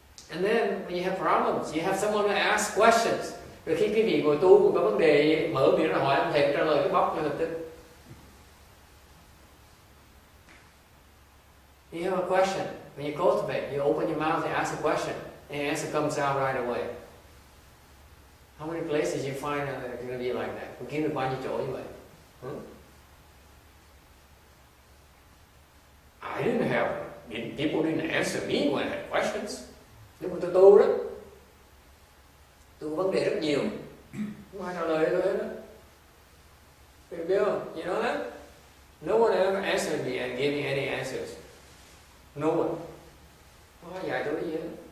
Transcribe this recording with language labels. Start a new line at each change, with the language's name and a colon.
English: And then when you have problems, you have someone to ask questions.
Vietnamese: Rồi khi cái vị ngồi tu có vấn đề mở miệng ra hỏi ông thầy trả lời cái bóc ngay lập tức.
English: You have a question. When you cultivate, you open your mouth and ask a question, and the answer comes out right away. How many places you find that are going to be like that?
Vietnamese: Có kiếm được bao nhiêu chỗ như vậy?
English: I didn't have, people didn't answer me when I had questions.
Vietnamese: Nếu mà tôi tu đó, tu vấn đề rất nhiều, không ai trả lời tôi đó.
English: You
Vietnamese: biết không?
English: You know that? No one ever answered me and gave me any answers. No one.
Vietnamese: Không ai dạy tôi cái gì hết.